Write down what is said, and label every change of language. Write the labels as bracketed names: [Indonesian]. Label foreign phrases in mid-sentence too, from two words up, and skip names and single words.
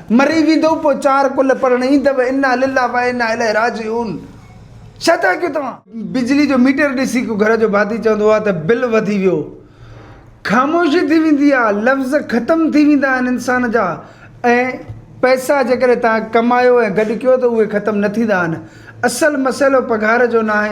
[Sindhi] मरी वेंदो पोइ 4 कुल पढ़ण ईंदव [Arabic] إنا لله وإنا إليه راجعون. [Sindhi] छा था कयो तव्हां? बिजली जो मीटर ॾिसी को घर जो भाती चवंदो आहे त बिल वधी वियो, ख़ामोशी थी वेंदी आहे, लफ़्ज़ ख़तमु थी वेंदा आहिनि इंसान जा, ऐं पैसा जेकॾहिं तव्हां कमायो ऐं गॾु कयो त उहे ख़तमु न थींदा आहिनि। असल मसइलो पघार जो न आहे।